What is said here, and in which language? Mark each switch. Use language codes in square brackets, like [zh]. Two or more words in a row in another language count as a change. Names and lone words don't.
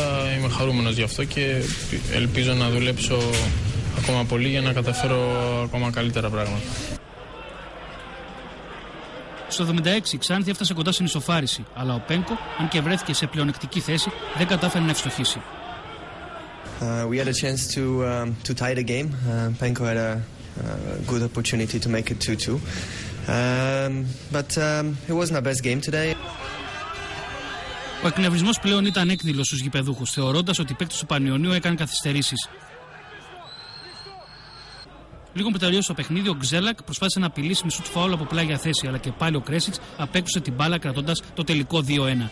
[el] Είμαι χαρούμενος γι' αυτό και ελπίζω να δουλέψω ακόμα πολύ για να καταφέρω ακόμα καλύτερα πράγματα. Στο 76 η Ξάνθη έφτασε κοντά στην ισοφάριση, αλλά ο Πένκο, αν και βρέθηκε σε πλεονεκτική θέση, δεν κατάφερε να ευστοχίσει. [en] We had a chance to tie the game. Penko had a good opportunity to make it 2-2. But it wasn't our best game today. [el] Ο εκνευρισμός πλέον ήταν έκδηλος στους γηπεδούχους, θεωρώντας ότι οι παίκτες του Πανιωνίου έκαναν καθυστερήσεις. Λίγο που τελείωσε το παιχνίδι, ο Γκζέλακ προσπάθησε να απειλήσει με σουτ φάουλ από πλάγια θέση, αλλά και πάλι ο Κρέσιτς απέκρουσε την μπάλα κρατώντας το τελικό 2-1.